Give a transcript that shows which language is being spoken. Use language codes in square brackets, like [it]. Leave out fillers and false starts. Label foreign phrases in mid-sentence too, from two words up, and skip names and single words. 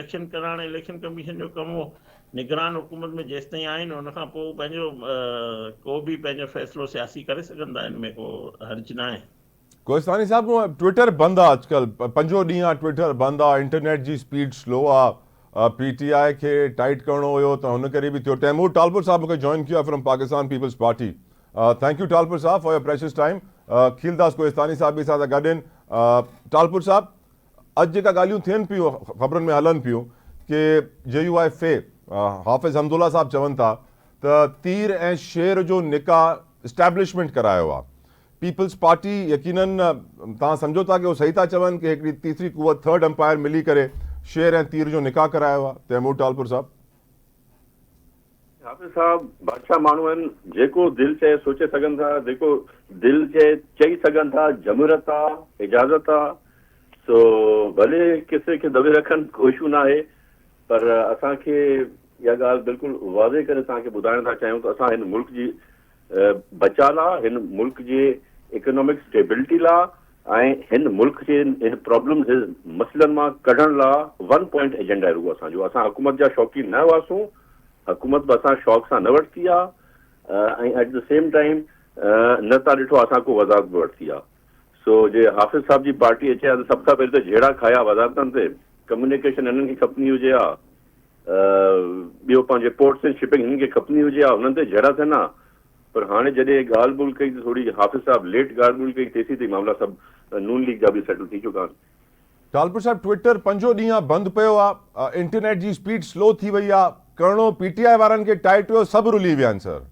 [sd] इलेक्शन कराइण इलेक्शन कमीशन जो कमु हो। निगरान हुकूमत में जेसि ताईं आहिनि हुनखां पोइ पंहिंजो को बि पंहिंजो फ़ैसिलो सियासी करे सघंदा, हिन में को हर्ज न आहे। कोहिस्तानी साहब, ट्विटर बंदि आहे अॼुकल्ह, 5 ॾींहं आहे ट्विटर बंदि आहे, इंटरनेट जी [en] speed slow [sd] आहे, PTI खे टाइट करिणो हुयो त हुन करे बि थियो। तैमूर टालपुर साहब मूंखे जॉइन किया फ्रॉम पाकिस्तान पीपल्स पार्टी। [en] thank you [sd] टालपुर साहब [en] for your precious time. [sd] खीलदास कोहिस्तानी साहब बि असां सां गॾु आहिनि। टालपुर साहब, अॼु जेका ॻाल्हियूं थियनि पियूं, ख़बरुनि में हलनि पियूं कि JUIFA हाफ़िज़ हमदुल्ला साहब चवनि था त तीर ऐं शेर जो निकाह इस्टेब्लिशमेंट करायो आहे। पीपल्स पार्टी यकीनन तव्हां सम्झो था कि उहो सही था चवनि कि हिकिड़ी तीसरी कुवत, [en] third umpire [sd] मिली करे शेर ऐं तीर जो निकाह करायो आहे? तैमूर टालपुर साहब। हाफ़िज़ साहब बादशाह माण्हू आहिनि, जेको दिलि चए सोचे सघनि था, जेको दिलि चए चई सघनि था, जमूरत आहे, इजाज़त आहे, सो भले किसे खे दबे रखनि, कोई इशू न आहे। पर असांखे इहा ॻाल्हि बिल्कुलु वाज़े करे तव्हांखे ॿुधाइण था चाहियूं त असां हिन मुल्क जी बचा लाइ, हिन मुल्क जे [en] economic stability [sd] लाइ ऐं हिन मुल्क जे हिन प्रॉब्लम मसइलनि मां कढण लाइ 1 [en] point agenda [sd] आहे रुॻो असांजो। असां हुकूमत जा शौक़ीन न हुआसीं, हुकूमत बि असां शौक़ सां न वरिती आहे, ऐं [en] at the same time [sd] न था ॾिठो असां को वज़ारत बि वरिती आहे। सो जे हाफ़िज़ साहब जी पार्टी अचे आहे त सभ खां पहिरीं त जहिड़ा खाया वज़ारतनि ते, कम्युनिकेशन हिननि खे खपंदी हुजे हा, ॿियो पंहिंजे [en] ports and shipping [sd] हिननि खे खपंदी हुजे हा, हुननि ते जहिड़ा थियनि हा। पर हाणे जॾहिं ॻाल्हि ॿोल कई त थोरी हाफ़िज़ साहब लेट ॻाल्हि ॿोल कई, तेसीं ताईं मामला सभु नून लीग जा बि सेटल थी चुका आहिनि। टालपुर साहब, ट्विटर 5 ॾींहं बंदि पियो आहे, इंटरनेट जी [en] speed slow [sd] थी वई आहे, करिणो PTI वारनि खे टाइट हुयो, सभु रुली विया आहिनि सर।